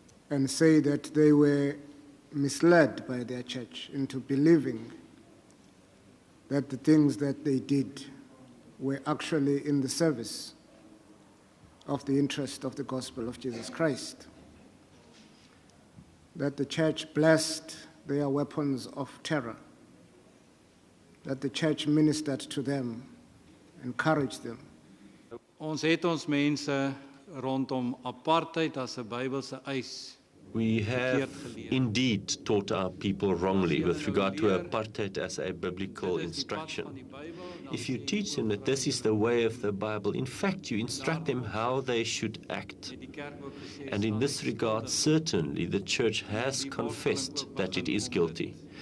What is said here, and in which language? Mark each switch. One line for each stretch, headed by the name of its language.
English: and say that they were misled by their church into believing that the things that they did were actually in the service of the interest of the gospel of Jesus Christ, that the church blessed their weapons of terror, that the church ministered to them, encouraged them.
Afrikaans: Ons het ons mense rondom apartheid as 'n Bybelse eis
English: We have indeed taught our people wrongly with regard to apartheid as a biblical instruction. If you teach them that this is the way of the Bible, in fact, you instruct them how they should act. And in this regard, certainly the church has confessed that it is guilty.